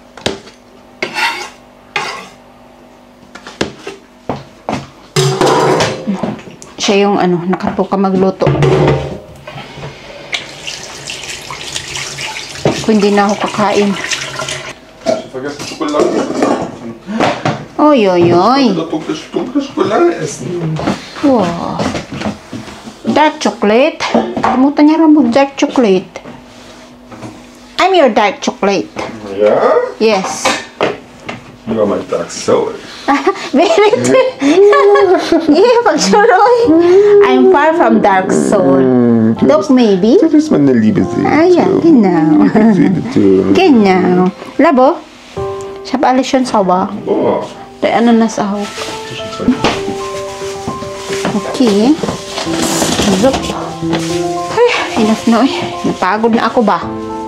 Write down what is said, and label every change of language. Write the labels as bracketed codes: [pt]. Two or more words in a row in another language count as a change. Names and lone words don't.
[tl] Siya yung nakatuka magluto. Kung hindi na ako kakain. [de] Vergessen Schokolade. Oy, oy, oy. Dunkle Schokolade essen. [en] Wow. Dark chocolate. [tl] Kalimutan niya rin [en] dark chocolate. I'm your dark chocolate. [de] Ja? [en] Yes. You are my dark soul. Very true. Yeah, pagsuroy. I'm far from dark soul. Look, maybe. [de] Das ist meine Liebe-Seele. Ah, ja, genau. Seele. Genau. [tl] Labo? Siya pa alis yun sawa. Boah. Kaya na sahog. Okay. Zup. Ay, enough na eh. Napagod na ako ba?